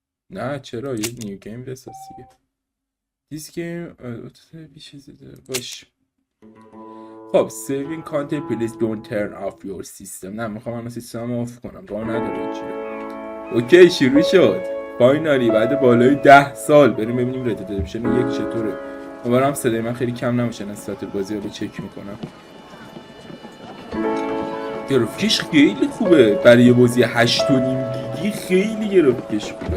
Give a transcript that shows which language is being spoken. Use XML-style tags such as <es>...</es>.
<fa>نه چرا یه نیو گیم بساز دیگه.</fa> <en>This game</en> <fa>باش. خب</fa> <en>saving content please don't turn off your system.</en> <fa>نه میخوام من سیستم آف کنم، راه نداره چیه. اوکی شروع شد فاینالی بعد بالای 10 سال. بریم ببینیم ردپشن یک چطوره. امیدوارم صدای من خیلی کم نمیشه، نسبت بازی رو چک میکنم. گرافیکش خیلی خوبه برای یه بازی 8.5 گیگی، خیلی گرافیکش خوبه.</fa>